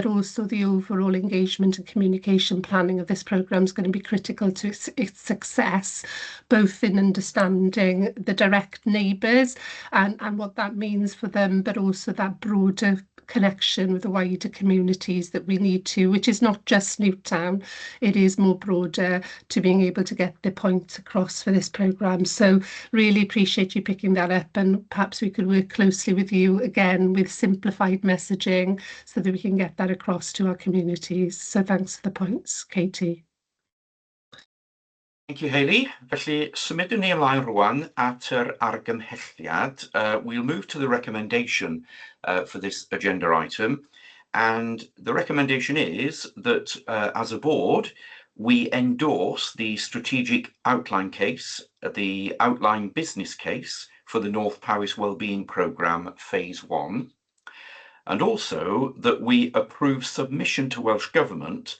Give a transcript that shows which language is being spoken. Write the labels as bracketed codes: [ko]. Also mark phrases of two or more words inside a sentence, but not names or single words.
[en] also the overall engagement and communication planning of this programme is going to be critical to its success, both in understanding the direct neighbours and what that means for them, but also that broader connection with the wider communities that we need to, which is not just Newtown, it is more broader, to being able to get the points across for this programme. So really appreciate you picking that up, and perhaps we could work closely with you again with simplified messaging so that we can get that across to our communities. So thanks for the points, Katie. Thank you, Hayley. [cy] Felly, symudwn ni ymlaen rwan at yr argymhelliad. [en] We'll move to the recommendation for this agenda item. And the recommendation is that as a board, We endorse the strategic outline case, the outline business case for the North Powys Wellbeing Programme Phase 1, and also that we approve submission to Welsh Government.